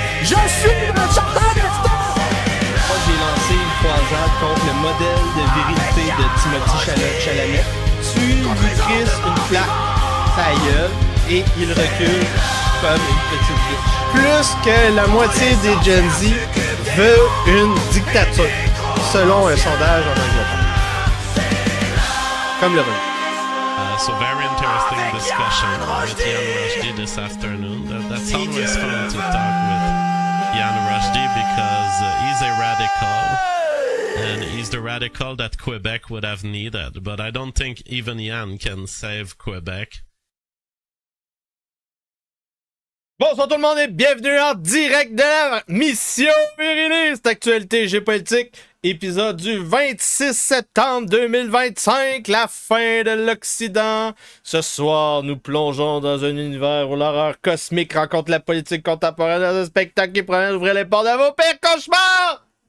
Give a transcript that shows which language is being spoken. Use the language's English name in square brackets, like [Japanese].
[French] Je suis un chasseur d'esclaves! Moi, j'ai lancé une croisade contre le modèle de virilité de Timothée Chalamet. Tu lui crisses une claque, sa gueule, et il recule comme une petite bitch. Plus que la moitié des Gen Z veut une dictature, selon un sondage en Angleterre. Comme le revenu. [English] So very interesting discussion with Jan Rushdie this afternoon. That's always fun to talk with Jan Rushdie because he's a radical and he's the radical that Quebec would have needed. But I don't think even Jan can save Quebec. [French] Bonsoir tout le monde et bienvenue en direct de la mission viriliste actualité géopolitique, épisode du 26 septembre 2025, la fin de l'Occident. Ce soir, nous plongeons dans un univers où l'horreur cosmique rencontre la politique contemporaine dans un spectacle qui promet d'ouvrir les portes de vos pires cauchemars.